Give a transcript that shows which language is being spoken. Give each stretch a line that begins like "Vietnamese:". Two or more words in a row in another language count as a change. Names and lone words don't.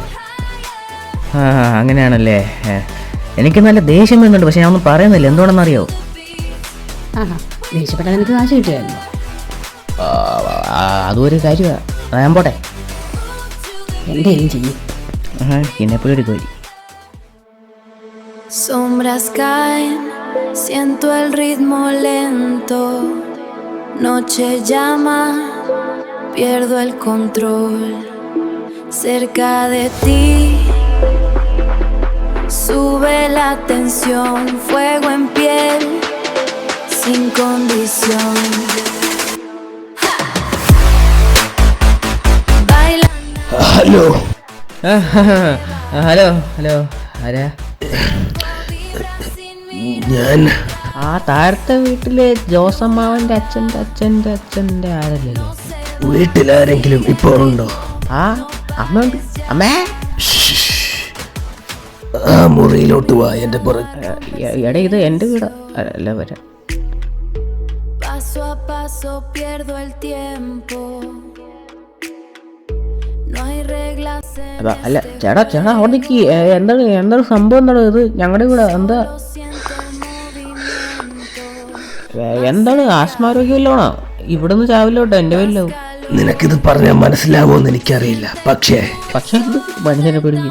Malayalam: അങ്ങനെയാണല്ലേ. എനിക്ക് നല്ല ദേഷ്യം വരുന്നുണ്ട്, പക്ഷെ ഞാൻ ഒന്നും പറയുന്നില്ല. എന്തുകൊണ്ടെന്നറിയോ? ആഹാ, ദേഷ്യപ്പെട്ടാൽ നിനക്ക് കാശ് കിട്ടുമായിരുന്നു. അതൊരു കാര്യമാണ്. ഞാൻ പോട്ടെ. എന്തെങ്കിലും ചെയ്യും. എന്നെപ്പോഴും ഒരു കോരി.
Spanish: Sombras caen, siento el ritmo lento. Noche llama, pierdo el control. Cerca de ti, sube la tensión. Fuego en piel, sin condición.
English: hello hello hello,
Malayalam: ആരാ? ഞാൻ ആ താഴത്തെ വീട്ടിലെ ജോസമ്മാവൻ്റെ അച്ഛൻ്റെ ആരല്ലല്ലോ. വീട്ടിലാരെങ്കിലും ഇപ്പോൾ ഉണ്ടോ? ആ അമ്മയുണ്ട്. അമ്മേ, ആ മുറിയിലോട്ട് വാ. എൻ്റെ എടാ, ഇത് എൻ്റെ വീടാ. അല്ല, വരാം.
Spanish: Paso a paso pierdo el tiempo. No hay reglas en
Malayalam: അല്ല ചേട്ടാ അവിടെ നിൽക്കി. എന്താണ് സംഭവം? എന്താണ് ഇത്? ഞങ്ങളുടെ വീടാ. എന്താണ് ആസ്മാരോഗ്യമില്ലോണോ? ഇവിടുന്ന് ചാവില്ലോട്ടോ, എൻ്റെ പേരിലാവും. നിനക്കിത് പറഞ്ഞാൽ മനസ്സിലാവുമെന്ന് എനിക്കറിയില്ല. പക്ഷേ എന്ത് മനുഷ്യനെ പേടിക്കും.